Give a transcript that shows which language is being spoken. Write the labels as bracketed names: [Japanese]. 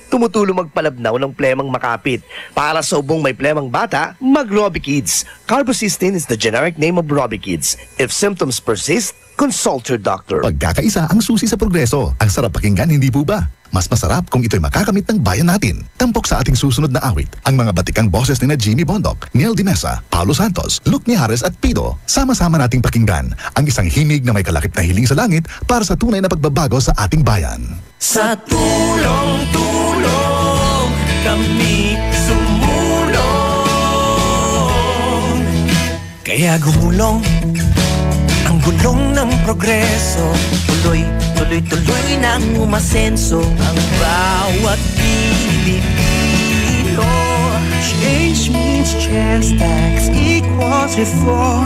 [Filipino] Tumutulong magpalabnaw ng plemang makapit. Para sa ubong may plemang bata, mag-Robi Kids. [English] Carbocysteine is the generic name of Robi Kids. If symptoms persist, consult your doctor. [Filipino] Pagkakaisa ang susi sa progreso. Ang sarap pakinggan, hindi po ba? Mas masarap kung ito'y makakamit ng bayan natin. Tampok sa ating susunod na awit, ang mga batikang boses ni na Jimmy Bondoc, Niel Dimesa, Paulo Santos, Luke Mijares at Pido. Sama-sama nating pakinggan ang isang himig na may kalakip na hiling sa langit para sa tunay na pagbabago sa ating bayan. Sa tulong-tulong kami sumulong. Kaya gumulong ang gulong ng progreso. Tuloy-tuloy nang umasenso ang bawat Pilipino. [English] Change means chance, tax equals reform.